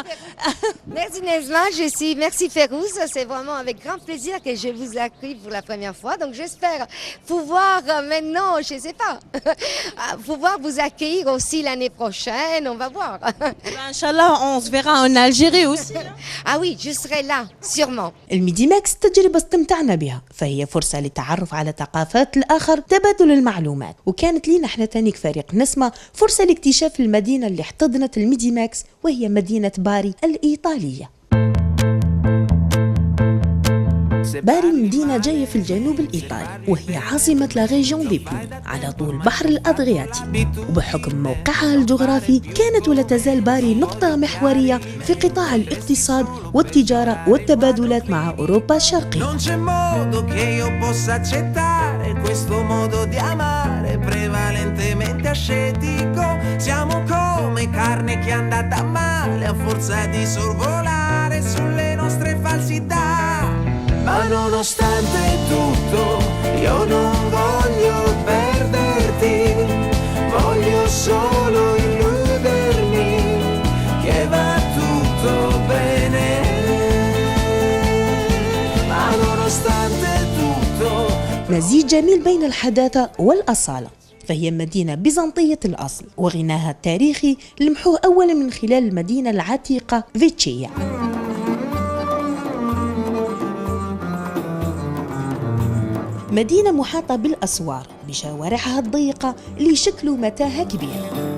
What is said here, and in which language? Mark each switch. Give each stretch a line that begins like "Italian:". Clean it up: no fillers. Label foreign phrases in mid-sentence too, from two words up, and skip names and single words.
French: Merci Nesma, merci Férouz, c'est vraiment avec grand plaisir que je vous accueille pour la première fois. Donc j'espère pouvoir maintenant, je ne sais pas, pouvoir vous accueillir aussi l'année prochaine, on va voir.
Arabic: إن شاء الله,
French: on se verra en Algérie aussi. Ah oui, je serai là, sûrement.
Arabic: الميدي ماكس تجربة استمتعنا بها، فهي فرصة للتعرف على ثقافات الآخر، تبادل المعلومات، وكانت لينا احنا تانيك فريق نسمة فرصة لاكتشاف المدينة اللي احتضنت الميدي ماكس، وهي مدينة باري الإيطالية. باري مدينة جاية في الجنوب الإيطالي، وهي عاصمة
French: la région de Bo
Arabic: على طول بحر الأدرياتي، وبحكم موقعها الجغرافي كانت ولا تزال باري نقطة محورية في قطاع الاقتصاد والتجارة والتبادلات مع أوروبا الشرقية.
Italian: Non c'è modo che io possa accettare questo modo di amare prevalentemente ascetico. Siamo come carne che è andata male a forza di sorvolare sulle nostre falsità. Ma nonostante tutto io non voglio perderti, voglio solo illudermi che va tutto bene. Ma nonostante tutto
Arabic: مزيج جميل بين الحداثة والأصالة، فهي مدينة بيزنطية الأصل، وغناها التاريخي لمحوه أولا من خلال المدينة العتيقة فيتشيا. مدينة محاطة بالأسوار بشوارعها الضيقة اللي يشكلوا متاهة كبيرة.